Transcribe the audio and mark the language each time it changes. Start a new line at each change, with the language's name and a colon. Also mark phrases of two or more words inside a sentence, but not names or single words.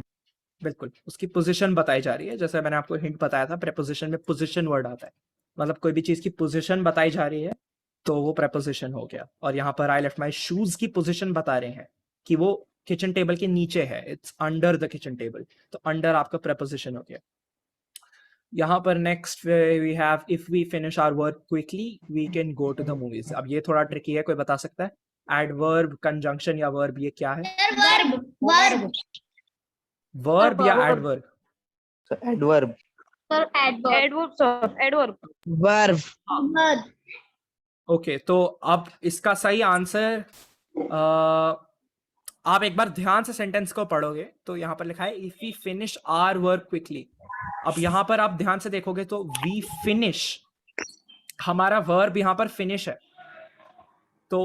Hindi: बिल्कुल उसकी पोजीशन बताई जा रही है जैसे मैंने आपको हिंट बताया था प्रेपोजिशन में पोजीशन वर्ड आता है मतलब कोई भी चीज की पोजीशन बताई जा रही है तो वो प्रेपोजिशन हो गया और यहाँ पर
English: I left my shoes
Hindi: की पोजीशन बता रहे हैं कि वो किचन टेबल के नीचे है
English: it's under the kitchen table
Hindi: तो अंडर आपका प्रेपोजिशन हो गया यहाँ पर
English: next we have if we finish our work quickly we can go to the movies
Hindi: अब ये थोड़ा ट्रिकी है कोई बता सकता है
English: adverb conjunction
Hindi: या वर्ब ये क्या है सर
English: verb verb
Hindi: वर्ब या
English: verb.
Hindi: एडवर्ब
English: So adverb.
Hindi: सर एडवर्ब
English: Adverb, sir. Adverb. Verb.
Hindi: वर्ब ओके तो अब इसका सही आंसर आप एक बार ध्यान से सेंटेंस को पढ़ोगे तो यहाँ पर लिखा है
English: if we finish our work quickly
Hindi: अब यहाँ पर आप ध्यान से देखोगे तो
English: we finish
Hindi: हमारा वर्ब यहाँ पर फिनिश है तो